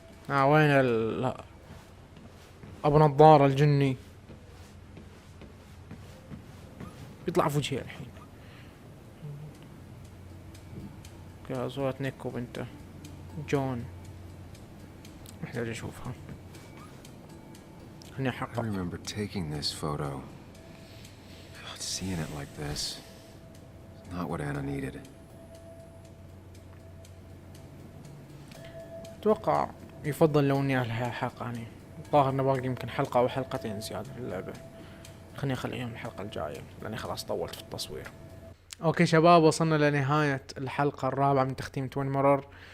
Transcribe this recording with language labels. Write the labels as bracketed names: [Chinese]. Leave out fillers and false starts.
[Arabic] وين ابو نظارة الجني بيطلع في وجهي الحين. صورة نيك وبنته جون محتاج اشوفها. خليني [English] I [Arabic] احقق. [English] remember taking this photo. God, seeing it like this. It's not what Anna needed. [Arabic] اتوقع يفضل لو اني الحق يعني. الظاهر انه باقي يمكن حلقة او حلقتين زيادة في اللعبة. خليني اخليهم الحلقة الجاية لاني خلاص طولت في التصوير. اوكي شباب، وصلنا لنهاية الحلقة الرابعة من تختيم توين مرر.